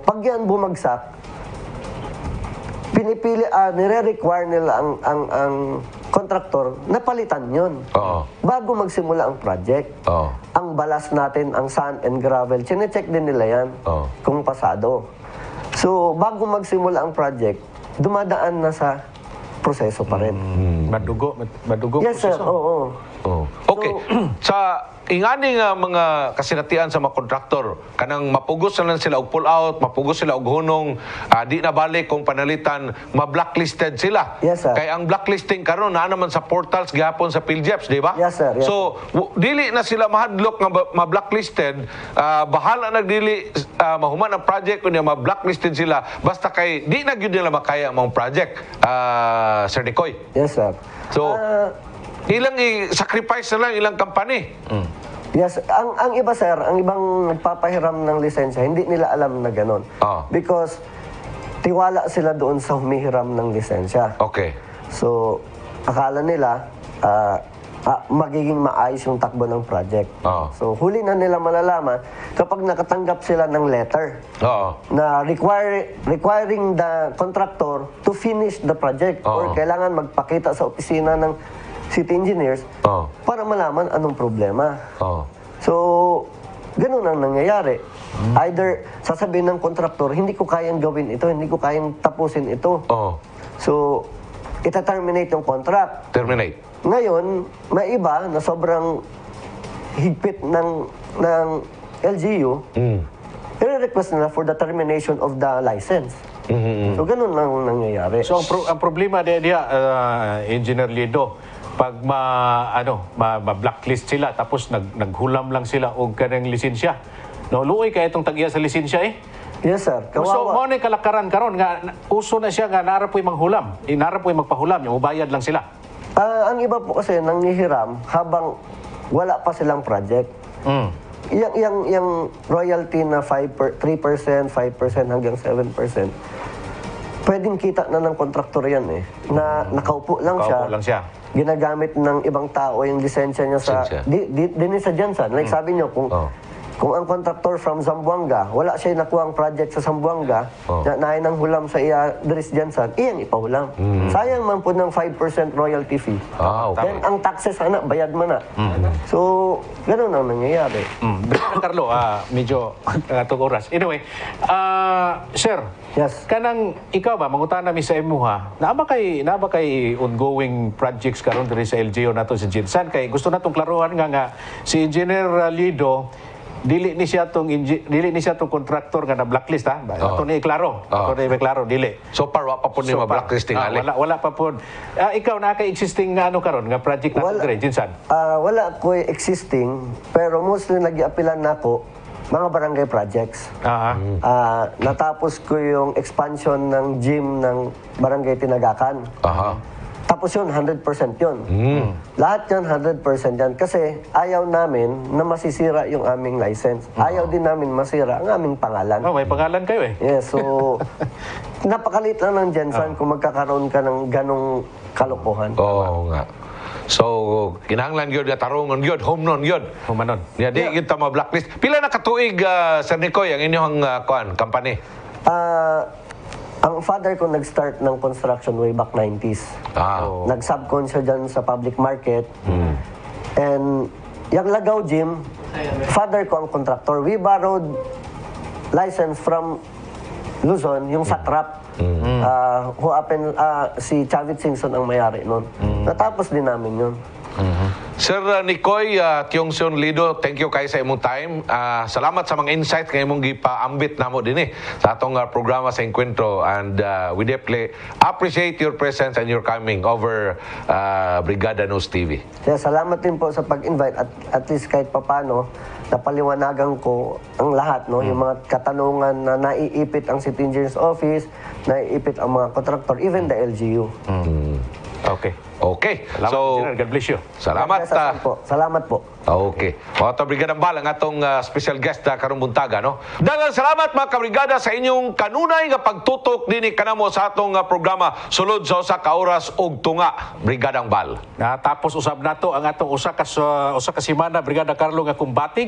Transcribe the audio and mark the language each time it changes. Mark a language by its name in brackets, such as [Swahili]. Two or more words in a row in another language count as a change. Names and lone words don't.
[Filipino] Pag yan bumagsak, nire-require nila ang kontraktor na palitan yun. Bago magsimula ang project. Ang balas natin, ang [English] sand and gravel, [Filipino] chine-check din nila yan kung pasado. So, bago magsimula ang project, dumadaan na sa proseso pa rin. Madugo [English] Yes, sir. [Filipino] proseso. Oo. Okay. [Cebuano] Sa ingani nga mga kasinatian sa mga kontraktor, kanang mapugos na lang sila og [English] pull out, [Cebuano] mapugos sila og hunong, di na balik kung panalitan, ma-blacklisted sila. [English] Yes, sir. [Cebuano] Kaya ang blacklisting karon na naman sa portals gihapon sa PhilJeps, di ba? [English] Yes, sir. Yes, [Cebuano] so, dili na sila mahadlok nga ma-blacklisted, bahala na dili mahuman ang project kunya ma-blacklisted sila basta kay di na gyud nila makaya ang mga project. Sir Nicoy. [English] Yes, sir. [Cebuano] So, ilang i-sacrifice na lang ilang company. [Filipino] Yes, ang iba, sir, ang ibang nagpapahiram ng lisensya, hindi nila alam na gano'n. Because tiwala sila doon sa humihiram ng lisensya. Okay. So, akala nila magiging maayos yung takbo ng project. So, huli na nila malalaman kapag nakatanggap sila ng letter na [English] requiring the contractor to finish the project [Filipino] or kailangan magpakita sa opisina ng city engineers para malaman anong problema. So, ganun ang nangyayari. Either sasabihin ng kontraktor, hindi ko kayang gawin ito, hindi ko kayang tapusin ito. So, ita-terminate yung contract. Terminate. Ngayon, may iba na sobrang higpit ng LGU, i-request nila [English] for the termination of the license. [Filipino] So, ganun lang nangyayari. [Cebuano] So ang problema diya Engineer Lido, pag ma-blacklist sila tapos naghulam lang sila og kanang lisensya. No, luoy kay itong tagya sa lisensya [English] Yes, sir. [Cebuano] So, mo [Filipino] Kawawa. [Cebuano] ni kalakaran karon nga uso na siya nga nara po'y manghulam. Nara po'y magpahulam, yung ubayad lang sila. [Filipino] Ang iba po kasi nanghihiram habang wala pa silang project. Yung royalty na 3%, 5% hanggang 7%, pwedeng kita na ng kontraktor yan eh. Na nakaupo lang siya. Nakaupo lang siya. Ginagamit ng ibang tao yung lisensya niya sa... Lisensya. [Cebuano] Din sa Jansan. Like sabi niyo, kung ang kontraktor from Zamboanga, wala siya nakuha ang project sa Zamboanga, na naay ng hulam sa iya Dres Jansan, iyan ipahulam. [Filipino] Sayang man po ng 5% [English] royalty fee. [Filipino] Okay. Then ang taxes, bayad mo na. So, ganun ang nangyayari. [Cebuano] Carlo, medyo atong oras. Anyway, sir, Yes. kanang ikaw ba mangutana mi sa imo ha. Naa ba kay [English] ongoing projects [Cebuano] karon diri sa LGU nato sa Jinsan kay gusto natong klaruhan nga si Engineer Lido dili ni siya tong contractor nga na blacklist ha. Ato ni klaro. Ato ni klaro dili. [English] So far, [Cebuano] wa pa po ni ma-blacklist tingali. Wala pa po. Ikaw na kay existing nga ano karon nga project nato diri Jinsan. Wala ko existing, pero mostly nag-iapilan na ako mga barangay projects. [Filipino] Natapos ko yung expansion ng gym ng Barangay Tinagakan. Tapos yun, 100% yun. Lahat yun, 100% yan. Kasi ayaw namin na masisira yung aming license. Ayaw din namin masira ang aming pangalan. May pangalan kayo eh. Yes, so napakalit lang ng Jensen kung magkakaroon ka ng ganong kalokohan. Oo nga. So, [Cebuano] kinahanglan gyud nga tarungon gyud, home run gyud. Humanon. Ya di kita ma-blacklist. Pila na katuig Sir Nicoy ang inyong company? [Filipino] Ang father ko nag-start ng construction [English] way back [Filipino] 90s. Nag-subcon siya dyan sa public market. And yung Lagaw Gym, father ko ang contractor. [English] We borrowed license from Luzon, yung Satrap. Who happened, [Filipino] si Chavit Singson ang mayari nun. Natapos din namin yun. [Cebuano] Sir Nicoy, Tiongson Lido, [English] thank you [Cebuano] kayo sa imong time. Salamat sa mga insights nga imong gipaambit namo dinhi sa atong programa sa Encuentro, [English] and we deeply appreciate your presence and your coming over Brigada News TV. [Filipino] Kaya salamat din po sa pag-invite at least kahit papano napaliwanagan ko ang lahat, no? Yung mga katanungan na naiipit ang City Engineers Office, naiipit ang mga kontraktor, [English] even the LGU. Okay. Okay. [Cebuano] Salamat, So, [English] Engineer. God bless you. [Cebuano] salamat. Salamat po. Okay. Mga kabrigada Bal, ang atong special guest na karong buntaga, no? Daghang salamat mga kabrigada sa inyong kanunay nga pagtutok dinhi kanamo sa atong programa sulod sa usa ka oras ug tunga, Brigadang Bal. Tapos usab nato ang atong usa ka semana Brigada Carlo nga kumbati